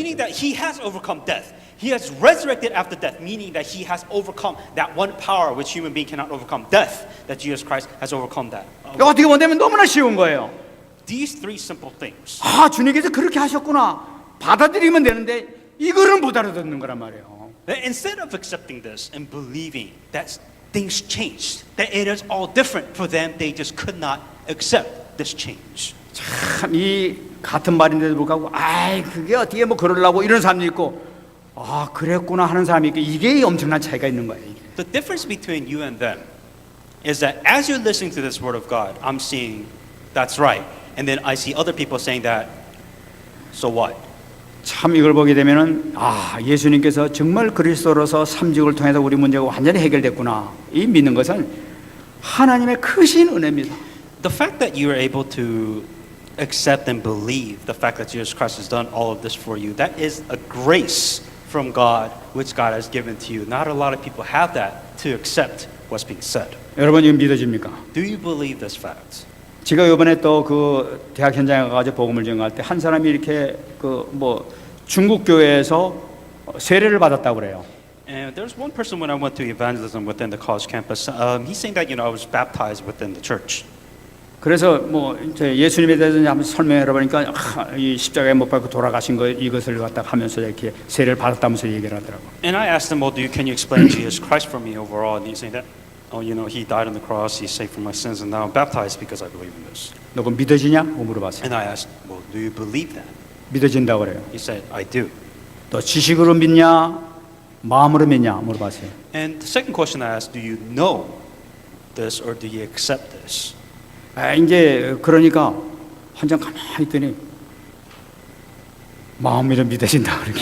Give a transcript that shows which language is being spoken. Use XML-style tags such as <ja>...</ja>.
<en>Meaning that he has overcome death. He has resurrected after death, meaning that he has overcome that one power which human being cannot overcome, death, that Jesus Christ has overcome that.</en> <ko>어떻게 보면 너무나 쉬운 거예요.</ko> <en>These three simple things.</en> <ko>아, 주님께서 그렇게 하셨구나. 받아들이면 되는데 이거를 못 알아듣는 거란 말이에요.</ko> <en>That instead of accepting this and believing that things changed, that it is all different for them, they just could not accept this change.</en> <ko>참 이 같은 말인데도 불구하고 아이 그게 어떻게 뭐 그러려고 이런 사람도 있고 아 그랬구나 하는 사람이 있고 이게 엄청난 차이가 있는 거예요. 이게.</ko> <en>The difference between you and them is that as you're listening to this word of God, I'm seeing that's right. And then I see other people saying that, so what?</en> <ko>참 이걸 보게 되면은 아 예수님께서 정말 그리스도로서 삼직을 통해서 우리 문제가 완전히 해결됐구나. 이 믿는 것은 하나님의 크신 은혜입니다.</ko> <en>The fact that you are able to accept and believe the fact that Jesus Christ has done all of this for you, that is a grace from God which God has given to you. Not a lot of people have that to accept what's being said.</en> <ko>여러분 이거 믿어집니까?</ko> <en>Do you believe this fact?</en> <ko>제가 이번에 또 그 대학 현장에 가서 복음을 전할 때 한 사람이 이렇게 그 뭐 중국 교회에서 세례를 받았다고 그래요.</ko> <en>And there's one person when I went to evangelism within the college campus. He's saying that I was baptized within the church.</en> <ko>그래서 뭐 이제 예수님에 대해서 한번 설명해 보니까 이 십자가에 못 박고 돌아가신 거 이것을 갖다 하면서 이렇게 세례를 받았다면서 얘기를 하더라고.</ko> <en>And I asked him, well, can you explain Jesus Christ for me overall? And he's saying that, oh, he died on the cross, he saved from my sins, and now I'm baptized because I believe in this.</en> <ko>너 그거 믿어지냐? 물어봤어요.</ko> <en>And I asked, well, do you believe that?</en> <ko>믿어진다고 그래요.</ko> <en>He said, I do.</en> <ko>또 지식으로 믿냐? 마음으로 믿냐? 물어봤어요.</ko> <en>And the second question I asked, do you know this or do you accept this?</en> <ko>아, 이제 그러니까 한참 가만히 있더니 마음으로 믿어진다 그렇게.</ko>